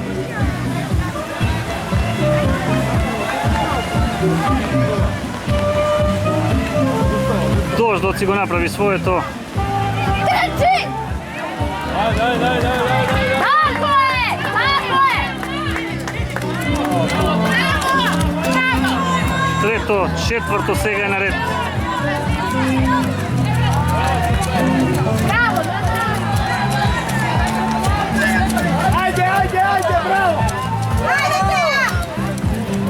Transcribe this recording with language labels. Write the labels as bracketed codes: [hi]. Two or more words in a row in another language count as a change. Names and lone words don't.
[mk] Дождот си го направи своето. Трчи! [sr] Tako je! Tako je! [mk] Трето, четврто сега е наред. [sr] Bravo! Ajde, ajde, ajde, bravo! Ajde!